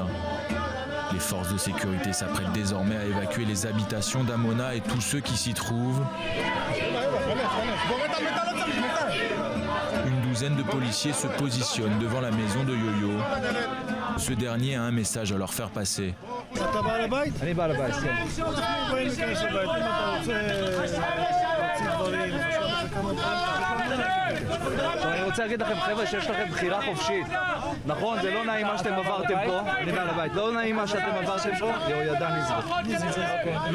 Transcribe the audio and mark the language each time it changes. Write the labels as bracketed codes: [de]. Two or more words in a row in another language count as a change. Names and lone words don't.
[fr] Les forces de sécurité s'apprêtent désormais à évacuer les habitations d'Amona et tous ceux qui s'y trouvent. Une douzaine de policiers se positionnent devant la maison de Yo-Yo. Ce dernier a un message à leur faire passer. [he] אתה בעל הבית? אני בעל הבית, כן. בואי ניכנס לבית, אם אתה רוצה להוציא דברים, אני רוצה להגיד לכם, חבר'ה, שיש לכם בחירה חופשית. נכון, זה לא נעים מה שאתם עברתם פה. אני בעל הבית. לא נעים מה שאתם עברתם פה. יהוידע נזרק.